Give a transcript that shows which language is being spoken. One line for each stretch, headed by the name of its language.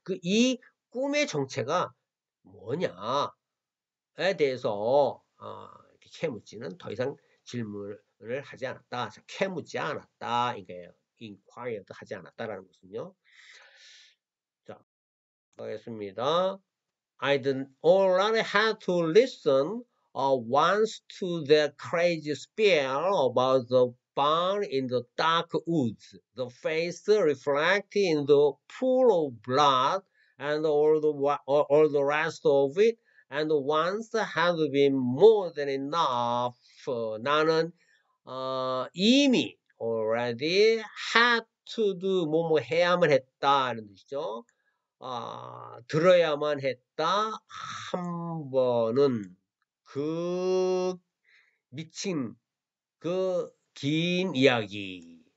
Korean: 이 꿈의 정체가 뭐냐에 대해서 이렇게 캐묻지는 더 이상 질문을 하지 않았다. 캐묻지 않았다. 이게 inquired 하지 않았다라는 것은요. 자, 가겠습니다.
English: I'd already had to listen once to the crazy spell about the barn in the dark woods, the face reflected in the pool of blood, and all the rest of it, and once had been more than enough.
Korean: 나는 이미
English: already had to do
Korean: 뭐뭐 해야만 했다는 뜻이죠. 들어야만 했다. 한 번은 그 미친 그 긴 이야기.